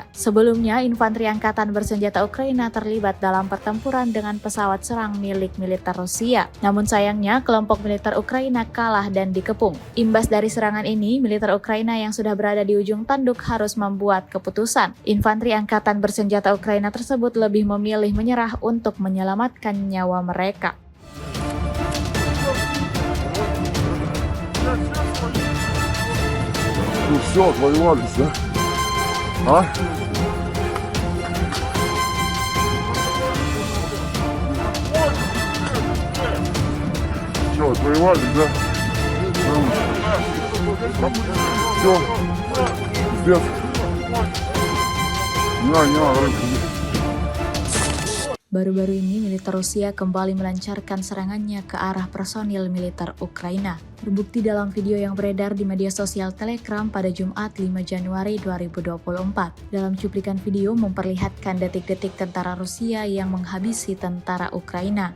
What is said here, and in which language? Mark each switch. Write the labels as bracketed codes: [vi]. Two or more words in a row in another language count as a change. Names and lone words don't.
[id] Sebelumnya, infanteri angkatan bersenjata Ukraina terlibat dalam pertempuran dengan pesawat serang milik militer Rusia. Namun sayangnya, kelompok militer Ukraina kalah dan dikepung. Imbas dari serangan ini, militer Ukraina yang sudah berada di ujung tanduk harus membuat keputusan. Infanteri angkatan bersenjata Ukraina tersebut lebih memilih menyerah untuk menyelamatkan nyawa mereka. [ru] Ну все, отвоевались, да? А? Все, отвоевались, да? Все, пиздец. Не надо, рыбку. [id] Baru-baru ini, militer Rusia kembali melancarkan serangannya ke arah personil militer Ukraina. Terbukti dalam video yang beredar di media sosial Telegram pada Jumat 5 Januari 2024. Dalam cuplikan video memperlihatkan detik-detik tentara Rusia yang menghabisi tentara Ukraina.